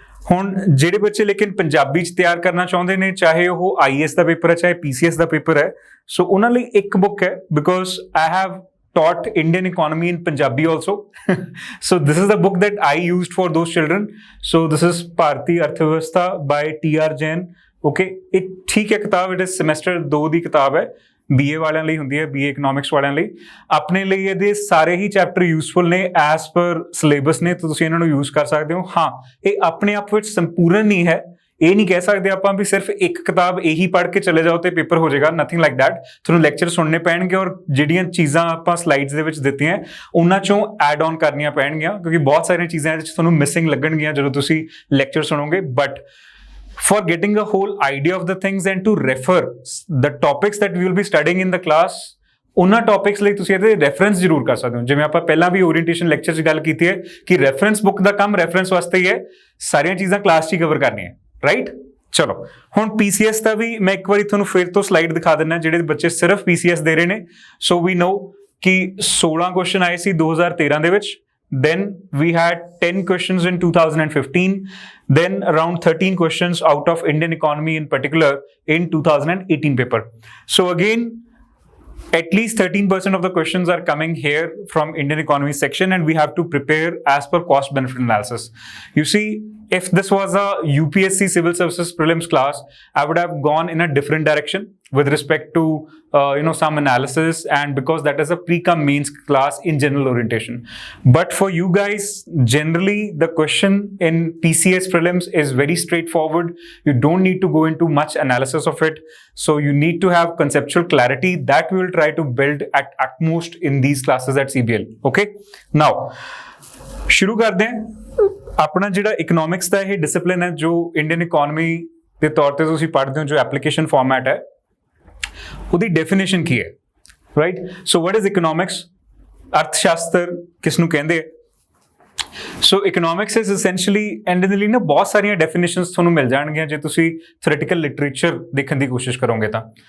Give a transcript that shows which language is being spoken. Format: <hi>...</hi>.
<pa>ਹੁਣ ਜਿਹੜੇ ਬੱਚੇ ਲੇਕਿਨ ਪੰਜਾਬੀ 'ਚ ਤਿਆਰ ਕਰਨਾ ਚਾਹੁੰਦੇ ਨੇ, ਚਾਹੇ ਉਹ IAS ਦਾ ਪੇਪਰ ਹੈ ਚਾਹੇ PCS ਦਾ ਪੇਪਰ ਹੈ, ਸੋ ਉਹਨਾਂ ਲਈ ਇੱਕ ਬੁੱਕ ਹੈ</pa> <en>Because I have taught Indian economy in Punjabi also. So this is the book that I used for those children. So this is Bharati Arthavivastha by TR Jain.</en> <pa>Okay,</pa> <hi>एक ठीक है किताब,</hi> <en>it is semester 2</en> <pa>ਦੀ ਕਿਤਾਬ ਹੈ, BA ਵਾਲਿਆਂ ਲਈ ਹੁੰਦੀ ਹੈ, BA ਇਕਨੋਮਿਕਸ ਵਾਲਿਆਂ ਲਈ। ਆਪਣੇ ਲਈ ਇਹਦੇ ਸਾਰੇ ਹੀ ਚੈਪਟਰ ਯੂਸਫੁਲ ਨੇ ਐਜ਼ ਪਰ ਸਿਲੇਬਸ ਨੇ, ਤਾਂ ਤੁਸੀਂ ਇਹਨਾਂ ਨੂੰ ਯੂਜ਼ ਕਰ ਸਕਦੇ ਹੋ। ਹਾਂ, ਇਹ ਆਪਣੇ ਆਪ ਵਿੱਚ ਸੰਪੂਰਨ ਨਹੀਂ ਹੈ, ਇਹ ਨਹੀਂ ਕਹਿ ਸਕਦੇ ਆਪਾਂ ਵੀ ਸਿਰਫ ਇੱਕ ਕਿਤਾਬ ਇਹੀ ਪੜ੍ਹ ਕੇ ਚਲੇ ਜਾਓ ਤੇ ਪੇਪਰ ਹੋ ਜਾਏਗਾ,</pa> <en>Nothing like that.</en> <pa>ਤੁਹਾਨੂੰ ਲੈਕਚਰ ਸੁਣਨੇ ਪੈਣਗੇ ਔਰ ਜਿਹੜੀਆਂ ਚੀਜ਼ਾਂ ਆਪਾਂ ਸਲਾਈਡਸ ਦੇ ਵਿੱਚ ਦਿੱਤੀਆਂ ਉਹਨਾਂ ਚੋਂ ਐਡ ਔਨ ਕਰਨੀਆਂ ਪੈਣਗੀਆਂ ਕਿਉਂਕਿ ਬਹੁਤ ਸਾਰੀਆਂ ਚੀਜ਼ਾਂ ਇਹਦੇ ਵਿੱਚ ਤੁਹਾਨੂੰ ਮਿਸਿੰਗ ਲੱਗਣਗੀਆਂ ਜਦੋਂ ਤੁਸੀਂ ਲੈਕਚਰ ਸੁਣੋਗੇ।</pa> <en>but for getting a whole idea of the things and to refer the topics that we will be studying in the class,</en> <pa>ਉਹਨਾਂ ਟੌਪਿਕਸ ਲਈ ਤੁਸੀਂ ਇਹਦੇ ਰੈਫਰੈਂਸ ਜ਼ਰੂਰ ਕਰ ਸਕਦੇ ਹੋ। ਜਿਵੇਂ ਆਪਾਂ ਪਹਿਲਾਂ ਵੀ ਓਰੀਐਂਟੇਸ਼ਨ ਲੈਕਚਰ 'ਚ ਗੱਲ ਕੀਤੀ ਹੈ ਕਿ ਰੈਫਰੈਂਸ ਬੁੱਕ ਦਾ ਕੰਮ ਰੈਫਰੈਂਸ ਵਾਸਤੇ ਹੀ ਹੈ, ਸਾਰੀਆਂ ਚੀਜ਼ਾਂ ਕਲਾਸ 'ਚ ਹੀ ਕਵਰ ਕਰਨੀਆਂ, ਰਾਈਟ? ਚਲੋ ਹੁਣ PCS ਦਾ ਵੀ ਮੈਂ ਇੱਕ ਵਾਰੀ ਤੁਹਾਨੂੰ ਫਿਰ ਤੋਂ ਸਲਾਈਡ ਦਿਖਾ ਦਿੰਦਾ ਜਿਹੜੇ ਬੱਚੇ ਸਿਰਫ PCS ਦੇ ਰਹੇ ਨੇ।</pa> <en>so we know</en> <pa>ਕਿ 16 ਕੁਐਸਚਨ ਆਏ ਸੀ 2013 ਦੇ ਵਿੱਚ,</pa> <en>then we had 10 questions in 2015, then around 13 questions out of Indian economy in particular in 2018 paper. So again, at least 13% of the questions are coming here from Indian economy section and we have to prepare as per cost benefit analysis. You see, if this was a UPSC Civil Services Prelims class, I would have gone in a different direction with respect to some analysis, and because that is a pre-com mains class in general orientation. But for you guys, generally the question in PCS Prelims is very straightforward. You don't need to go into much analysis of it. So you need to have conceptual clarity that we will try to build at most in these classes at CBL.</en> <pa>Okay? Now, ਸ਼ੁਰੂ ਕਰਦੇ ਹਾਂ। ਆਪਣਾ ਜਿਹੜਾ economics ਦਾ ਇਹ discipline ਹੈ ਜੋ Indian economy ਦੇ ਤੌਰ ਤੇ ਤੁਸੀਂ ਪੜ੍ਹਦੇ ਹੋ, ਜੋ ਐਪਲੀਕੇਸ਼ਨ ਫਾਰਮੈਟ ਹੈ, ਉਹਦੀ ਡੈਫੀਨੇਸ਼ਨ ਕੀ ਹੈ, right?</pa> <en>So what is economics?</en> <pa>ਅਰਥਸ਼ਾਸਤਰ ਕਿਸ ਨੂੰ ਕਹਿੰਦੇ ਆ?</pa> <en>so economics is essentially, and</en> <pa>ਇਹਦੇ ਲਈ ਨਾ ਬਹੁਤ ਸਾਰੀਆਂ ਡੈਫੀਨੇਸ਼ਨਸ ਤੁਹਾਨੂੰ ਮਿਲ ਜਾਣਗੀਆਂ ਜੇ ਤੁਸੀਂ ਥਿਓਰੈਟੀਕਲ ਲਿਟਰੇਚਰ ਦੇਖਣ ਦੀ ਕੋਸ਼ਿਸ਼ ਕਰੋਗੇ ਤਾਂ।</pa>